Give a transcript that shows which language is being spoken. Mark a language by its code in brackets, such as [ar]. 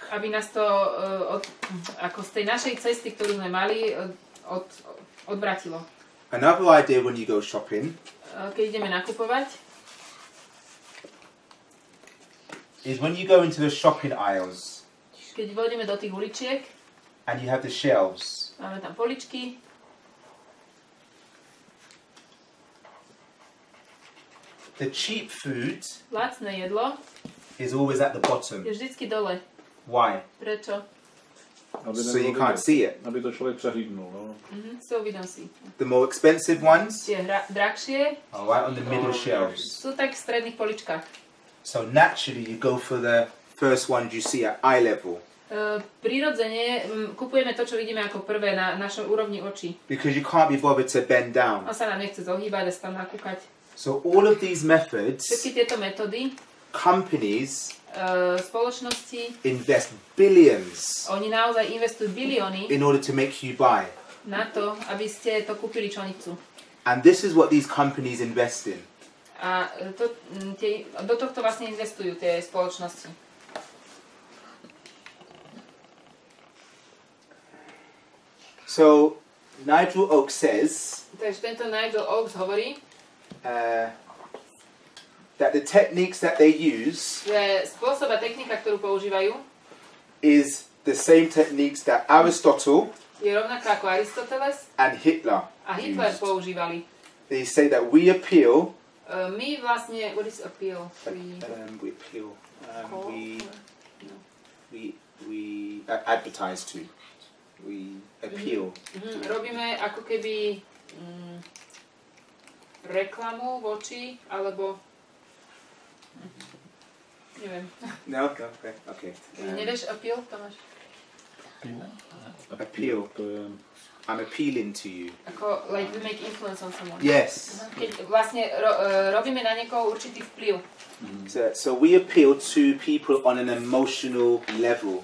[sk] Aby nás to ako z tej našej cesty, ktorú sme mali, odvratilo. [en] Another idea when you go shopping, [sk] keď ideme nakupovať, [en] is when you go into the shopping aisles, [sk] keď vojdeme do tých uličiek, [en] and you have the shelves. [sk] Máme tam poličky. [en] The cheap food [sk] lacné jedlo [en] is always at the bottom. [sk] Je vždycky dole. [en] Why? [sk] Prečo? [en] So you can't see it. [cs] Aby to člověk přehlídnul, no. [en] So we don't see. The more expensive ones [sk] Tie drahšie [en] are right on the middle shelves. [sk] Sú tak v stredných poličkách. [en] So naturally you go for the first ones you see at eye level. [sk] Prirodzene kupujeme to, čo vidíme ako prvé na našej úrovni očí. [en] Because you can't be bothered to bend down. [sk] A sa nám nechce zohýbať a sa tam nakúkať. [en] So all of these methods [sk] všetky tieto metódy [en] companies [sk] spoločnosti [en] invest billions [sk] oni naozaj investujú bilióny [en] in order to make you buy. [sk] na to, aby ste to kúpili, čo oni chcú. [en] And this is what these companies invest in. [sk] A do tohto vlastne investujú tie spoločnosti. [en] So Nigel Oakes says [sk] Takže tento Nigel Oakes hovorí, [en] that the techniques that they use [sk] že spôsob a technika, ktorú používajú, [en] is the same techniques that Aristotle [sk] je rovnaká ako Aristoteles [en] and Hitler [sk] a Hitler [en] used. [sk] používali. [en] They say that we appeal. [sk] My vlastne, [en] what is appeal? We appeal. Call? We advertise to. We appeal. [sk] Robíme ako keby reklamu voči, alebo neviem. [en] No, okay. [sk] Nevieš appeal, Tomáš? [en] Appeal. I'm appealing to you. Ako, like we make influence on someone. Yes. [sk] Keď vlastne robíme na niekoho určitý vplyv. [en] So we appeal to people on an emotional level.